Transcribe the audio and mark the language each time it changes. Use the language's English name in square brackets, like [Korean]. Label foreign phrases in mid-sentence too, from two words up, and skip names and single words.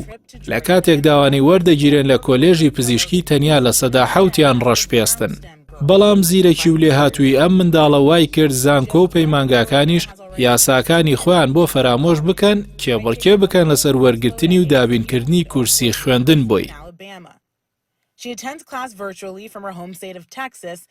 [Central Kurdish] لە کاتێک داوانی وەردەگیرێن لە کۆلێژی پزیشکی تەنیا لە سەدا 7یان ڕەشپێستن. بەڵام زیرەکی و لێهاتووی ئەم منداڵە وای کرد زانکۆ و پەیمانگاکانیش یاساکانی خۆیان بۆ فەرامۆش بکەن کێبڕکێ بکەن لەسەر وەرگرتنی و دابینکردنی کورسی خوێندن بۆی. [English] She attends class virtually from her home state of Texas